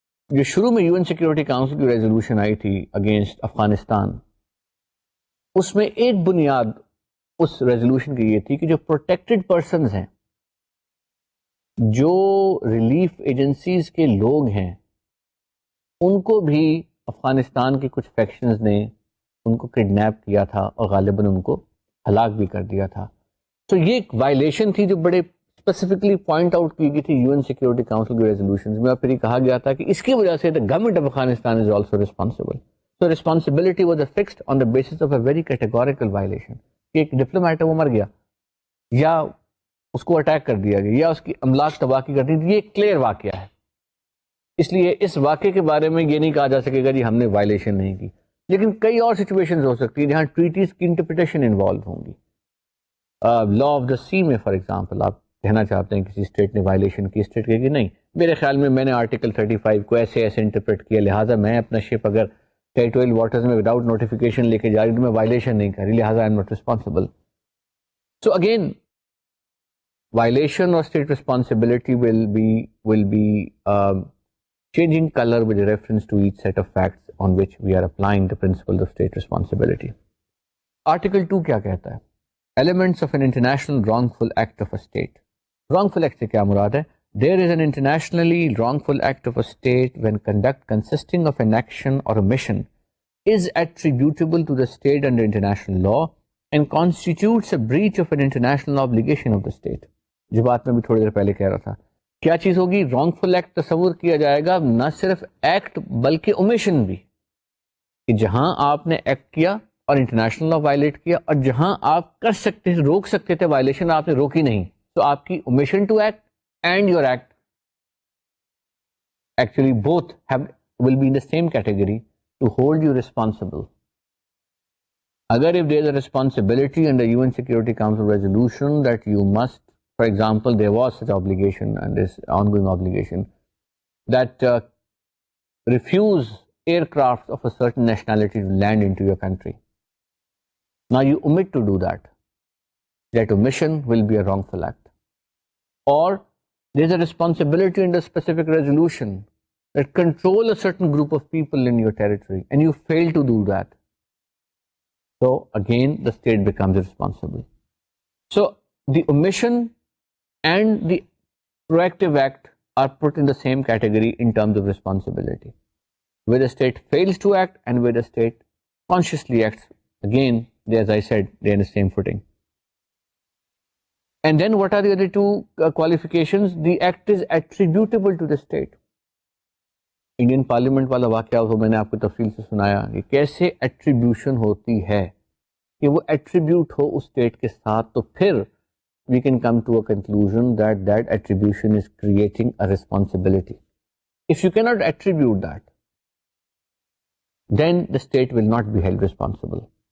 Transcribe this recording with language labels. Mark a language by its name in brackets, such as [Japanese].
[Urdu] جو شروع میں یو این سیکورٹی کاؤنسل کی ریزولوشن آئی تھی اگینسٹ افغانستان, اس میں ایک بنیاد اس ریزولوشن کی یہ تھی کہ جو پروٹیکٹڈ پرسنز ہیں, جو ریلیف ایجنسیز کے لوگ ہیں, ان کو بھی افغانستان کے کچھ فیکشنز نے ان کو کڈنیپ کیا تھا اور غالباً ان کو ہلاک بھی کر دیا تھا. تو یہ ایک وائلیشن تھی جو بڑے اسپیسیفکلی پوائنٹ آؤٹ کی گئی تھی یو این سیکورٹی کاؤنسل کی ریزولوشنز میں, اور پھر یہ کہا گیا تھا کہ اس کی وجہ سے [English] the government of Afghanistan is also responsible. So responsibility was fixed on the basis of a very categorical violation. [Urdu] کہ ایک ڈپلومیٹ ہے وہ مر گیا, یا اس کو اٹیک کر دیا گیا, یا اس کی املاک تباہی کر دی, یہ ایک کلیئر واقعہ ہے. اس لیے اس واقعے کے بارے میں یہ نہیں کہا جا سکے گا جی ہم نے وائلیشن نہیں کی. لیکن کئی اور سچویشنز ہو سکتی ہیں جہاں ٹریٹیز کی انٹرپریٹیشن انوالو ہوں گی. لا آف دا سی میں فار ایگزامپل آپ کہنا چاہتے ہیں کسی اسٹیٹ نے وائلیشن کی, اسٹیٹ کہے کہ نہیں, میرے خیال میں نے آرٹیکل 35 کو ایسے انٹرپریٹ کیا, لہٰذا میں اپنا شپ اگر ٹیریٹوریل واٹرز میں وداؤٹ نوٹیفیکیشن لے کے جا رہی ہوں تو میں وائلیشن نہیں کر رہی, لہٰذا [English] I am not responsible. So again violation اور state responsibility will be changing color with reference to each set of facts on which we are applying the principles of state responsibility. Article 2 [Urdu] کیا کہتا ہے؟ [English] Elements of an international wrongful act of a state. wrongful act [Urdu] سے کیا مراد ہے؟ [English] There is an internationally wrongful act of a state when conduct consisting of an action or a mission is attributable to the state under international law and constitutes a breach of an international obligation of the state. [Urdu] جو بات میں بھی تھوڑی دیر پہلے کہہ رہا تھا, کیا چیز ہوگی؟ wrongful act تصور کیا جائے گا نہ صرف ایکٹ بلکہ omission بھی, کہ جہاں آپ نے ایکٹ کیا اور انٹرنیشنل لا وائلیٹ کیا, اور جہاں آپ کر سکتے تھے, روک سکتے تھے وائلیشن, آپ نے روکی نہیں, تو آپ کی [English] omission to act and your act actually both will be in the same category to hold you responsible Agar if there is a responsibility under UN Security Council resolution that you must, for example, there was such obligation and this ongoing obligation that refuse aircraft of a certain nationality to land into your country. Now you omit to do that. That omission will be a wrongful act. Or there is a responsibility under specific resolution that control a certain group of people in your territory and you fail to do that. So again, the state becomes responsible. So the omission and the proactive act are put in the same category in terms of responsibility. Where the state fails to act and where the state consciously acts, again, as I said, they're in the same footing. And then what are the other two qualifications? The act is attributable to the state. [Urdu] Indian parliament والا واقعہ وہ میں نے آپ کو تفصیل سے سنایا کہ کیسے ایٹریبیوشن ہوتی ہے کہ وہ ایٹریبیوٹ ہو اس اسٹیٹ کے ساتھ, تو پھر [English] We can come to a conclusion that that attribution is creating a responsibility. If you کی not attribute that then the state will not be held responsible.